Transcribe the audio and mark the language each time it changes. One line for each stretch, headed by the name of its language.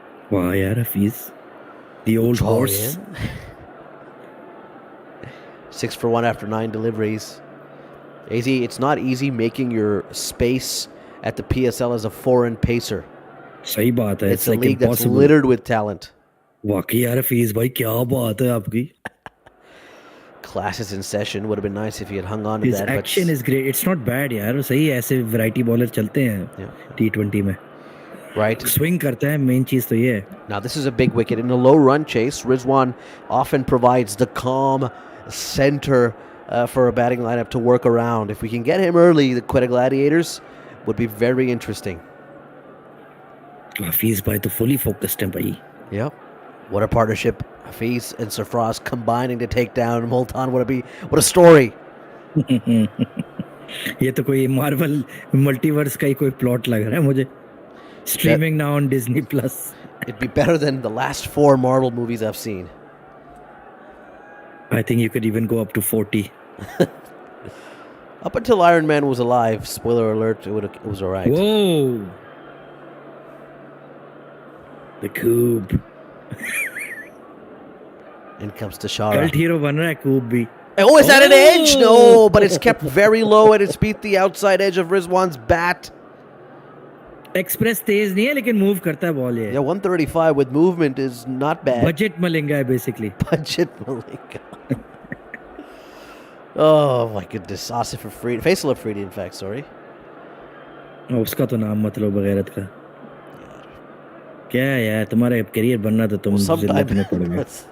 Hindi: Wow, यार Hafiz.
English: The old horse. Yeah. 6 for 1 after 9 deliveries. AZ, it's not easy making your space at the PSL as a foreign pacer.
Hindi: सही बात है.
English: It's a like league that's impossible. littered with talent.
Hindi: वाकई यार Hafiz भाई क्या बात है आपकी.
English: Classes in session. Would have been nice if he had hung on to His that. action is great. It's not bad यार.
Hindi: सही है, ऐसे variety bowler चलते हैं T20 में.
English: Right.
Hindi: Swing करता है, main चीज तो ये है.
English: Now this is a big wicket. In a low run chase, Rizwan often provides the calm center for a batting lineup to work around. If we can get him early, the Quetta Gladiators would be very interesting.
Hindi: Hafiz भाई तो fully focused है भाई.
English: Yep. What a partnership. Hafiz and Sarfraz combining to take down Multan. What a story.
Hindi: ये तो कोई Marvel multiverse का ही कोई plot लग रहा है मुझे.
English: Streaming now on Disney Plus. It'd be better than the last 4 Marvel movies I've seen. I think you could even go up to 40. Up until Iron Man was alive, spoiler alert, it was all right. Whoa! The Cube. In comes Tashara.
Hindi: Cult hero बन रहा है Cube भी.
English: Oh, is that an edge? No, but it's kept very low and it's beat the outside edge of Rizwan's bat.
Hindi: Express तेज नहीं है लेकिन move करता है ball ये.
English: Yeah, 135 with movement is not bad.
Hindi: Budget Malinga है basically.
English: Budget Malinga. Oh my goodness. Asif Afridi. Faisal Afridi, in fact, sorry.
Hindi: उसका तो नाम मत लो बगैरत का. क्या यार तुम्हारा करियर बनना तो तुम जिल्लत में पड़ गए.